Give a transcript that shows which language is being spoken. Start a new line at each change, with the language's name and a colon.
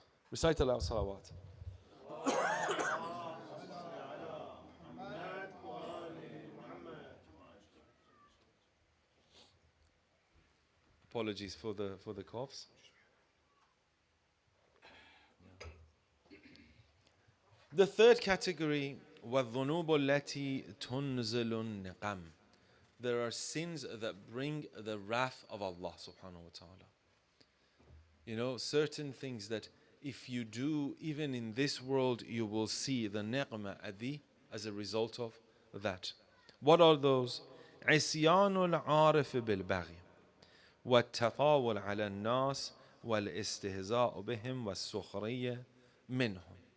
English: Recite aloud salawat. Apologies for the coughs. The third category,
Arabic: وَالذُّنُوبُ الَّتِي تُنْزِلُ النِّقَمِ.
English: There are sins that bring the wrath of Allah subhanahu wa ta'ala. You know, certain things that if you do, even in this world, you will see the ni'mah as a result of that. What are those?
Arabic: عصيان العارف بالبغي والتطاول على الناس والاستهزاء بهم والسخرية منهم.